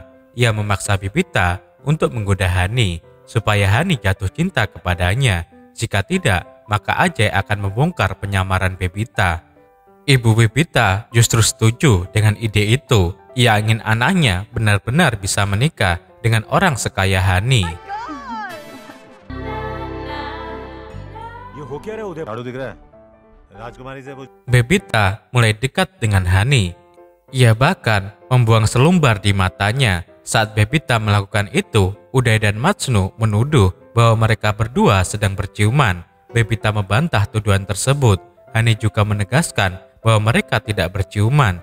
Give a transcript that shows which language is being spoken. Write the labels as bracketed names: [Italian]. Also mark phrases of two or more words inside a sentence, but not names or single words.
[Indonesian] Ia memaksa Bebita untuk menggoda Hani supaya Hani jatuh cinta kepadanya. Jika tidak, maka Ajay akan membongkar penyamaran Bebita. Ibu Bebita justru setuju dengan ide itu. Ia ingin anaknya benar-benar bisa menikah dengan orang sekaya Hani. [Hindi] ये हो क्या रहा है उदय? झाड़ू दिख रहा है? राजकुमारी से पूछ। [Indonesian] Bebita mulai dekat dengan Hani. Ia bahkan membuang selumbar di matanya. Saat Bebita melakukan itu, Uday dan Majnu menuduh bahwa mereka berdua sedang berciuman. Bebita membantah tuduhan tersebut. Hani juga menegaskan bahwa mereka tidak berciuman.